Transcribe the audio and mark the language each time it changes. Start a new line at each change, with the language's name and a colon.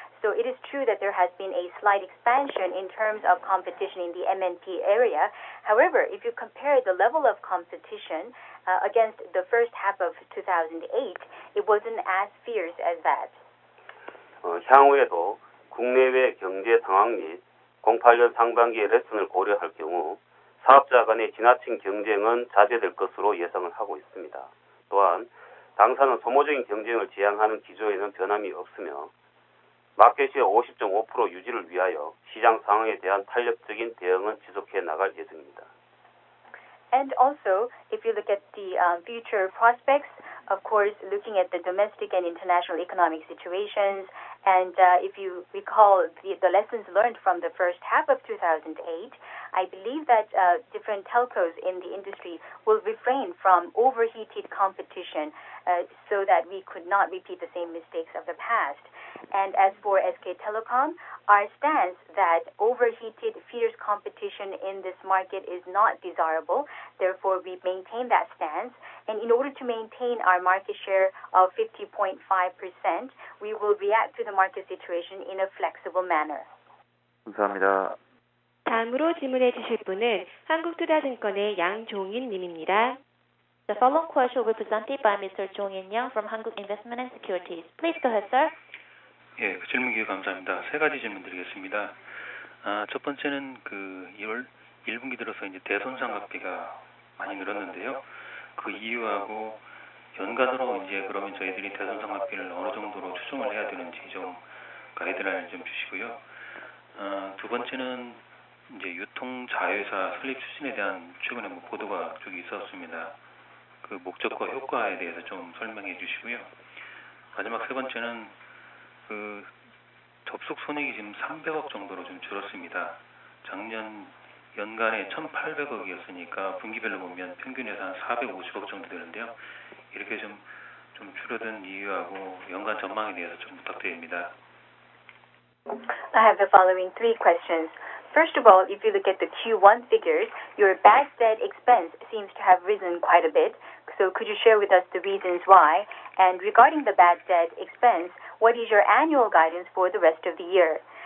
English: So it is true that there has been a slight expansion in terms of competition in the MNP area. However, if you compare the level of competition against the first half of 2008, it wasn't as fierce as that.
Korean: 향후에도 국내외 경제 상황 및 08년 상반기의 레슨을 고려할 경우 사업자 간의 지나친 경쟁은 자제될 것으로 예상을 하고 있습니다. 또한 당사는 소모적인 경쟁을 지향하는 기조에는 변함이 없으며 마켓시어 50.5% 유지를 위하여 시장 상황에 대한 탄력적인 대응은 지속해 나갈 예정입니다.
English: And also, if you look at the future prospects, of course, looking at the domestic and international economic situations, and if you recall the lessons learned from the first half of 2008, I believe that different telcos in the industry will refrain from overheated competition so that we could not repeat the same mistakes of the past. And as for SK Telecom, our stance that overheated, fierce competition in this market is not desirable. Therefore, we maintain that stance. And in order to maintain our market share of 50.5%, we will react to the market situation in a flexible manner.
Korean: 감사합니다. 다음으로 질문해 주실 분은 한국투자증권의 양종인 님입니다.
English: The following question will be presented by Mr. Jong In-young from Hankuk Investment and Securities. Please go ahead, sir.
Korean: 예, 질문 기회 감사합니다. 세 가지 질문 드리겠습니다. 첫 번째는 2월 1분기 들어서 이제 대손 상각비가 많이 늘었는데요. 그 이유하고 연간으로 이제 그러면 저희들이 대손 상각비를 어느 정도로 추정을 해야 되는지 좀 가이드라인을 좀 주시고요. 두 번째는 이제 유통 자회사 설립 추진에 대한 최근에 보도가 쭉 있었습니다. 그 목적과 효과에 대해서 좀 설명해 주시고요. 마지막 세 번째는 접속 손익이 지금 300억 정도로 좀 줄었습니다. 작년 연간에 1,800억이었으니까 분기별로 보면 평균에서 한 450억 정도 되는데요. 이렇게 좀 줄어든 이유하고 연간 전망에 대해서 좀 부탁드립니다.
English: I have the following 3 questions. First of all, if you look at the Q1 figures, your bad debt expense seems to have risen quite a bit. So could you share with us the reasons why? And regarding the bad debt expense, what is your annual guidance for the rest of the year?